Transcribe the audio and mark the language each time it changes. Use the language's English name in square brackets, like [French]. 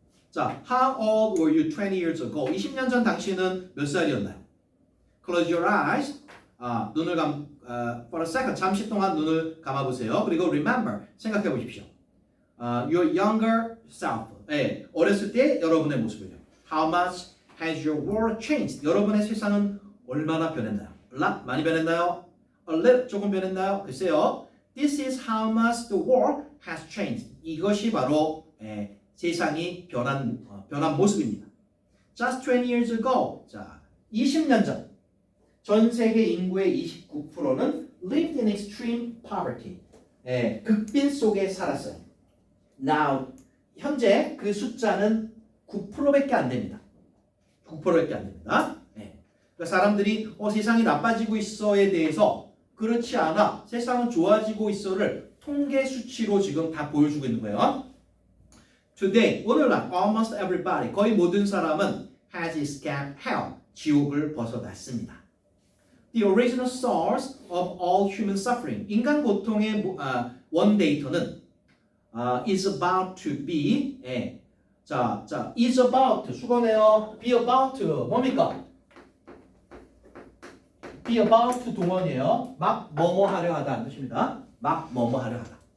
[English] 자, how old were you 20 years ago? [Korean] 20년 전 당신은 몇 살이었나요? [English] Close your eyes. [Korean] 눈을 [English] for a second [Korean] 잠시 동안 눈을 감아보세요. 그리고 remember 생각해 보십시오. [English] Your younger self. [Korean] 어렸을 때 여러분의 모습을요. [English] How much has your world changed? [Korean] 여러분의 세상은 얼마나 변했나요? [English] A lot [Korean] 많이 변했나요? [English] A little [Korean] 조금 변했나요? 글쎄요. [English] This is how much the world has changed. [Korean] 이것이 바로 세상이 변한 모습입니다. [English] Just 20 years ago. [Korean] 자, 20년 전. 전 세계 인구의 29%는 [English] lived in extreme poverty. [Korean] 극빈 속에 살았어요. Now, 현재 그 숫자는 9%밖에 안 됩니다. 9%밖에 안 됩니다. 그러니까 사람들이 세상이 나빠지고 있어에 대해서 그렇지 않아. 세상은 좋아지고 있어를 통계 수치로 지금 다 보여주고 있는 거예요. [English] Today, [Korean] 오늘날 [English] almost everybody, [Korean] 거의 모든 사람은 [English] has escaped hell, [Korean] 지옥을 벗어났습니다. [English] The original source of all human suffering, [Korean] 인간 고통의 원데이터는 [English] is about to be, is about, [Korean] 수거네요. be about, 뭡니까? be about 동원이에요. 막 뭐뭐 하려 하다는 뜻입니다. 막 뭐뭐 하려 하다.